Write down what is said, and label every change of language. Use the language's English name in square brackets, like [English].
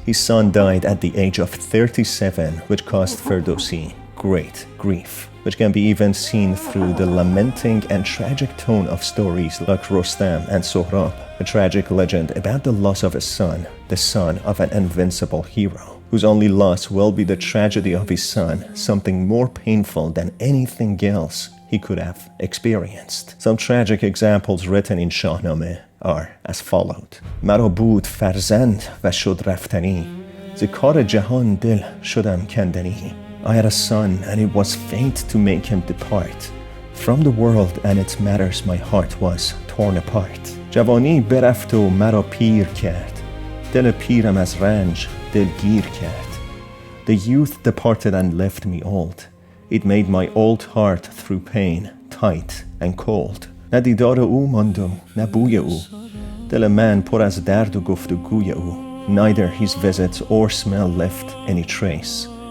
[English] His son died at the age of 37, which caused Ferdowsi great grief, which can be even seen through the lamenting and tragic tone of stories like Rostam and Sohrab, a tragic legend about the loss of a son, the son of an invincible hero. whose only loss will be the tragedy of his son, something more painful than anything else he could have experienced. Some tragic examples written in Shahnameh are as followed. [Persian] مرا بود فرزند و شد رفتنی ز کار جهان دل شدم کندنی. [English] I had a son and it was fate to make him depart. From the world and its matters my heart was torn apart. [Persian] جوانی برفت و مرا پیر کرد دل پیرم از رنج دلگیر کرد. [English] The youth departed and left me old. It made my old heart through pain tight and cold. [Persian] نه دیدار او ماند و نه بوی او دل من پر از درد و گفتگوی او. [English] Neither his visits or smell left any trace.